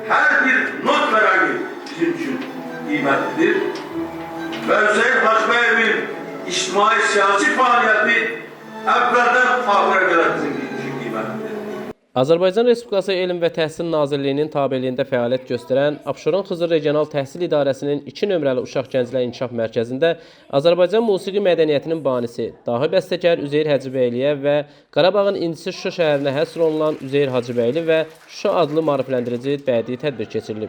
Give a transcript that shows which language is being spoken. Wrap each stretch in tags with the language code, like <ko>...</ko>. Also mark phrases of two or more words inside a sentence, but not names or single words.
<tr>her bir not kararı bizim için kıymetlidir. Ve Hüseyin Hacıbeyev'in içtimai siyasi faaliyeti evvelden ahire kadar bizim için kıymetlidir.</tr> <az>Azərbaycan Respublikası Elm və Təhsil Nazirliyinin tabeliyində fəaliyyət göstərən Abşeron Xızı Regional Təhsil İdarəsinin 2 nömrəli Uşaq Gənclər İnkişaf Mərkəzində Azərbaycan musiqi mədəniyyətinin banisi, dahi bəstəkar Üzeyir Hacıbəyliyə və Qarabağın incisi Şuşa şəhərinə həsr olunan Üzeyir Hacıbəyli və Şuşa adlı maarifləndirici bədii tədbir keçirilib.</az>